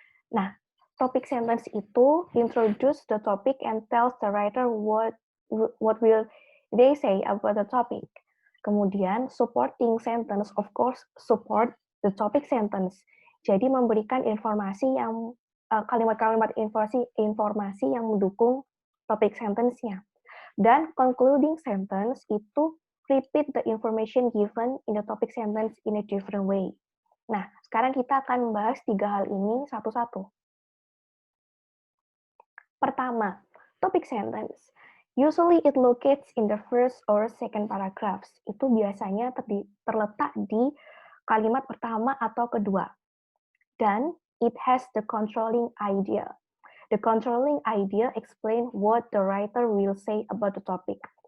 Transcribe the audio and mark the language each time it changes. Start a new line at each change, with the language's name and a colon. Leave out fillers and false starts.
Indonesian: Nah,
English: topic sentence itu introduce the topic and tells the writer what will they say about the topic. Kemudian, supporting sentence, of course, support the topic sentence.
Indonesian: Jadi memberikan informasi yang kalimat-kalimat informasi yang mendukung topik sentence-nya. Dan
English: concluding sentence itu repeat the information given in the topic sentence in a different way.
Indonesian: Nah, sekarang kita akan membahas 3 hal ini satu-satu. Pertama, topic sentence.
English: Usually it locates in the first or second paragraphs.
Indonesian: Itu biasanya terletak di kalimat pertama atau kedua. Dan
English: it has the controlling idea. The controlling idea explain what the writer will say about the topic.